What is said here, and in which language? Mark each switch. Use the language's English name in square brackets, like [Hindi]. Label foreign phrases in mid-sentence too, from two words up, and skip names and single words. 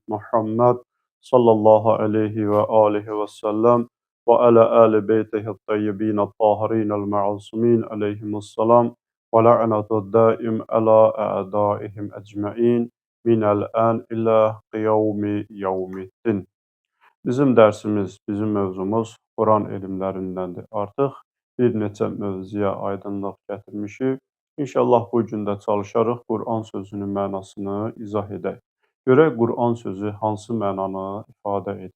[Arabic] محمد صلى الله عليه وآله وسلم وعلى آل بيته الطيبين الطاهرين المعصومين عليهم السلام ولعنة الدائم على أعدائهم أجمعين من الآن إلى قيام يوم الدين. [Azerbaijani] Bizim dərsimiz, bizim mövzumuz Quran elmlərindəndir. Artıq bir neçə mövzuya aydınlıq gətirmişik. İnşallah bu gün də çalışarıq Quran sözünün mənasını izah edək. Görək Quran sözü hansı mənanı ifadə edir.